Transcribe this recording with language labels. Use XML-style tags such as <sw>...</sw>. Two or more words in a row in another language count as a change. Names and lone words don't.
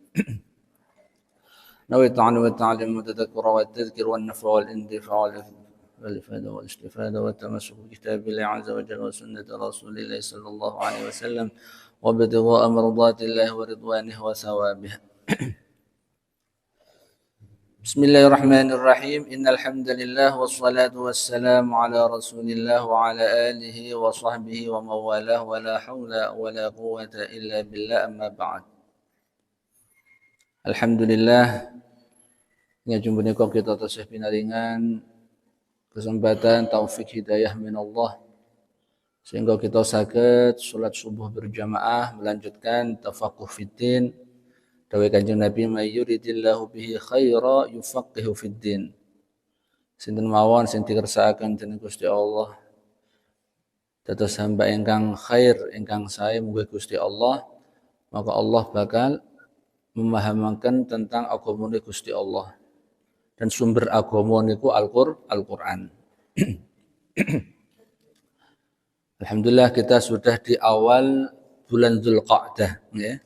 <ar>نويت تعلم والتعلم والتذكر والتذكر والنفع والاندفاع والإفادة والاستفادة والتمسك بكتاب الله عز وجل وسنة رسول الله صلى الله عليه وسلم وابتغاء مرضات الله ورضوانه وثوابه. بسم الله الرحمن الرحيم. إن الحمد لله والصلاة والسلام على رسول الله وعلى آله وصحبه ومن والاه ولا حول ولا قوة إلا بالله. أما بعد.</ar> <jv>Alhamdulillah, ngajeng punika kita tasih pinaringan kesempatan taufik hidayah</jv> <ar>من الله</ar> <id>sehingga kita</id> <jv>saged salat subuh berjamaah melanjutkan</jv> <ar>التفقه في الدين.</ar> <jv>Dawuh Kanjeng Nabi,</jv> <ar>من يرد الله به خيرا يفقهه في الدين.</ar> <jv>Sinten mawon sing dikersakaken dening Gusti Allah dados hamba ingkang khair, ingkang sae mugi Gusti Allah, maka Allah bakal memahamaken tentang agama Gusti Allah.</jv> <id>Dan sumber agama niku Al-Qur'an. Alhamdulillah kita sudah di awal bulan Dzulqa'dah, ya.</id>